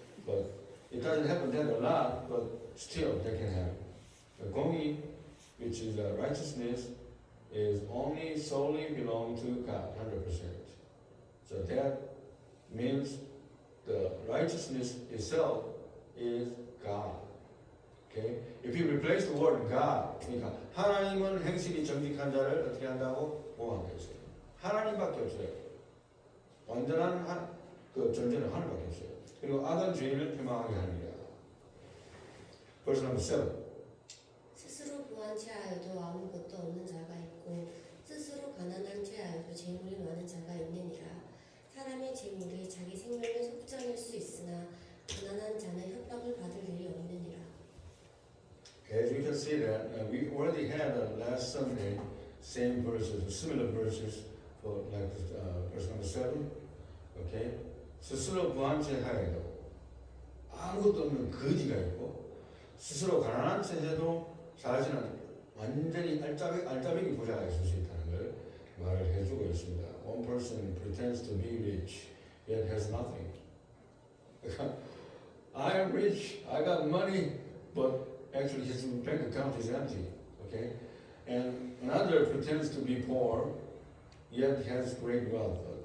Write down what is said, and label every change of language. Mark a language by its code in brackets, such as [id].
[en] But it doesn't happen that a lot, but still that can happen. The gongi, which is righteousness, is only solely belong to God, 100%. So that means the righteousness itself is God. Okay? If you replace the word God, [ko] 그러니까 하나님은 행실이 정직한 자를 어떻게 한다고 보호한다 했어요. 하나님밖에 없어요. 완전한 그 존재는 하나님밖에 없어요. 그리고 악한 죄인을 표방하게 합니다. [en] Verse number 7. [ko] 스스로 부한 채하여도 아무것도 없는 자가 있고 스스로 가난한 채하여도 재물이 많은 자가 있느니라. 사람의 재물이 자기 생명의 속전일 수 있으나 가난한 자는 협박을 받을 일이 없느니라. [en] As you can see that we already had last Sunday same verses, similar verses for like verse number 7. [ko] Okay, 스스로 부한 채 하여도 아무것도 없는 거지가 있고 스스로 가난한 채 해도 자신은 완전히 알짜배기 부자가 있을 수 있다는 걸 말을 해주고 있습니다. [en] One person pretends to be rich yet has nothing. I am rich, I got money, but actually his bank account is empty. Okay, and another pretends to be poor yet has great wealth.